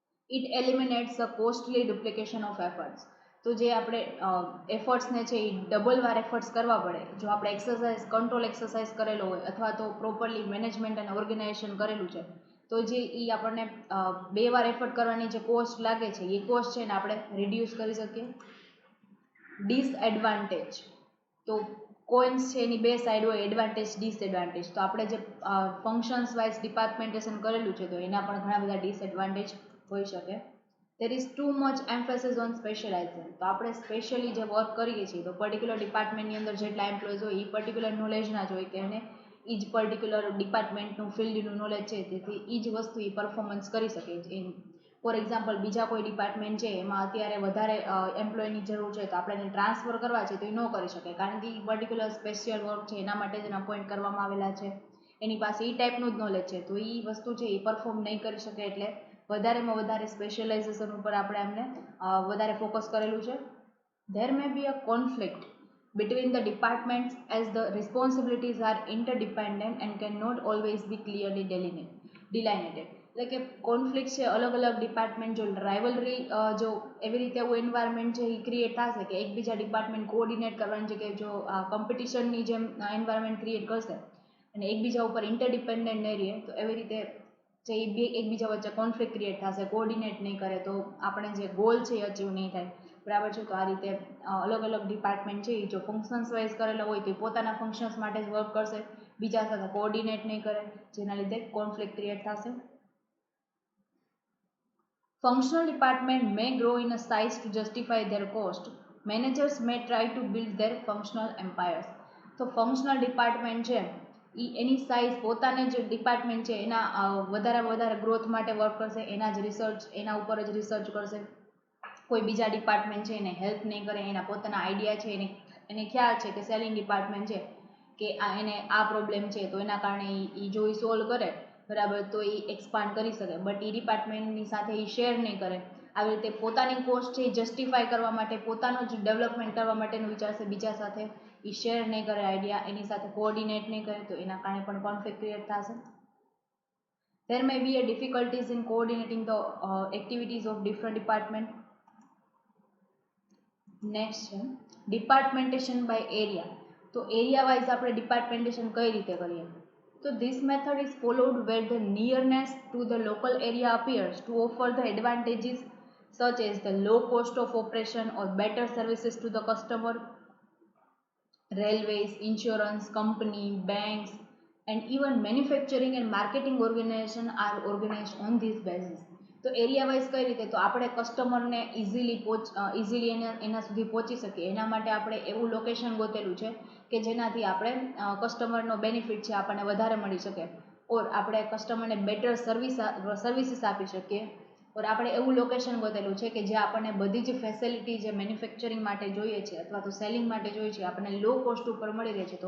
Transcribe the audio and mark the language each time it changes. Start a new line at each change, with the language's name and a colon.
English: It eliminates the costly duplication of efforts.
Gujarati: તો જે આપણે એફર્ટ્સને છે એ ડબલ વાર એફર્ટ્સ કરવા પડે જો આપણે કંટ્રોલ એક્સરસાઇઝ કરેલો હોય અથવા તો પ્રોપરલી મેનેજમેન્ટ અને ઓર્ગેનાઇઝેશન કરેલું છે તો જે એ આપણને બે વાર એફર્ટ કરવાની જે કોસ્ટ લાગે છે એ કોસ્ટ છે ને આપણે રિડ્યુસ કરી શકીએ. ડિસએડવાન્ટેજ. તો કોઇન્સ છે એની બે સાઈડ હોય, એડવાન્ટેજ ડિસએડવાન્ટેજ. તો આપણે જે ફંક્શન્સ વાઇઝ ડિપાર્ટમેન્ટેશન કરેલું છે તો એના પણ ઘણા બધા ડિસએડવાન્ટેજ હોઈ શકે.
English: There is too much emphasis on specialization.
Gujarati: તો આપણે સ્પેશિયલી જે વર્ક કરીએ છીએ તો પર્ટિક્યુલર ડિપાર્ટમેન્ટની અંદર જેટલા એમ્પ્લોઈઝ હોય એ પર્ટિક્યુલર નોલેજના જ હોય કે એને એ જ પર્ટિક્યુલર ડિપાર્ટમેન્ટનું ફિલ્ડનું નોલેજ છે તેથી એ જ વસ્તુ એ પરફોર્મન્સ કરી શકે છે. ફોર એક્ઝામ્પલ બીજા કોઈ ડિપાર્ટમેન્ટ છે એમાં અત્યારે વધારે એમ્પ્લોયની જરૂર છે તો આપણે એને ટ્રાન્સફર કરવા છે તો એ ન કરી શકે, કારણ કે એ પર્ટિક્યુલર સ્પેશિયલ વર્ક છે એના માટે જ એને અપોઇન્ટ કરવામાં આવેલા છે, એની પાસે એ ટાઈપનું જ નોલેજ છે. તો એ વસ્તુ છે એ પરફોર્મ નહીં કરી શકે, એટલે વધારેમાં વધારે સ્પેશિયલાઇઝેશન ઉપર આપણે એમને વધારે ફોકસ કરેલું છે.
English: There may be a conflict between the departments as the responsibilities are interdependent and cannot always be clearly delineated.
Gujarati: એટલે કે કોન્ફ્લિક્ટ છે અલગ અલગ ડિપાર્ટમેન્ટ જો રાઇવલરી જો એવી રીતે એવું એન્વાયરમેન્ટ છે એ ક્રિએટ થશે કે એકબીજા ડિપાર્ટમેન્ટ કોઓર્ડિનેટ કરવાની જગ્યાએ જો કોમ્પિટિશનની જેમ એન્વાયરમેન્ટ ક્રિએટ કરશે અને એકબીજા ઉપર ઇન્ટરડિપેન્ડન્ટ નહીં રહે તો એવી રીતે જે બે એકબીજા વચ્ચે કોન્ફ્લિક્ટ ક્રિએટ થશે, કોઓર્ડિનેટ નહીં કરે તો આપણે જે ગોલ છે એ અચીવ નહીં થાય, બરાબર છે. તો આ રીતે અલગ અલગ ડિપાર્ટમેન્ટ છે એ જો ફંક્શન્સ વાઇઝ કરેલા હોય તો પોતાના ફંક્શન્સ માટે જ વર્ક કરશે, બીજા સાથે કોઓર્ડિનેટ નહીં કરે, જેના લીધે કોન્ફ્લિક્ટ ક્રિએટ થશે.
English: Functional department may grow in a size to justify their cost. Managers may try to build their functional empires.
Gujarati: તો ફંક્શનલ ડિપાર્ટમેન્ટ છે એની સાઇઝ પોતાને જે ડિપાર્ટમેન્ટ છે એના વધારે ગ્રોથ માટે વર્ક કરશે, એના જ રિસર્ચ એના ઉપર જ રિસર્ચ કરશે, કોઈ બીજા ડિપાર્ટમેન્ટ છે એને હેલ્પ નહીં કરે, એના પોતાના આઈડિયા છે એને ખ્યાલ છે કે સેલિંગ ડિપાર્ટમેન્ટ છે કે એને આ પ્રોબ્લેમ છે તો એના કારણે એ જો એ સોલ્વ કરે, બરાબર, તો એ એક્સપાન્ડ કરી શકે, બટ એ ડિપાર્ટમેન્ટની સાથે એ શેર નહીં કરે. આવી રીતે પોતાની કોસ્ટ છે એ જસ્ટિફાય કરવા માટે, પોતાનું જ ડેવલપમેન્ટ કરવા માટેનું વિચારશે, બીજા સાથે એ શેર નહીં કરે આઈડિયા, એની સાથે કોઓર્ડિનેટ નહીં કરે તો એના કારણે પણ કોન્ફ્લિક્ટ ક્રિએટ થશે.
English: There may be a difficulties in coordinating the activities of different department.
Gujarati: Next છે ડિપાર્ટમેન્ટેશન બાય એરિયા. તો એરિયા વાઇઝ આપણે ડિપાર્ટમેન્ટેશન કઈ રીતે કરીએ?
English: તો this method is followed where the nearness to the local area appears to offer the advantages such as the low cost of operation or better services to the customer. Railways, insurance company, banks and even manufacturing and marketing organization are organized on this basis.
Gujarati: તો area wise કઈ રીતે? તો આપણે કસ્ટમરને easily એના સુધી પહોંચી શકીએ એના માટે આપણે એવું લોકેશન ગોતેલું છે કે જેનાથી આપણે કસ્ટમરનો બેનિફિટ છે આપણને વધારે મળી શકે, ઓર આપણે કસ્ટમરને બેટર સર્વિસીસ આપી શકીએ, ઓર આપણે એવું લોકેશન ગોતેલું છે કે જે આપણને બધી જ ફેસિલિટી જે મેન્યુફેક્ચરિંગ માટે જોઈએ છે અથવા તો સેલિંગ માટે જોઈએ છે આપણને લો કોસ્ટ ઉપર મળી રહે છે.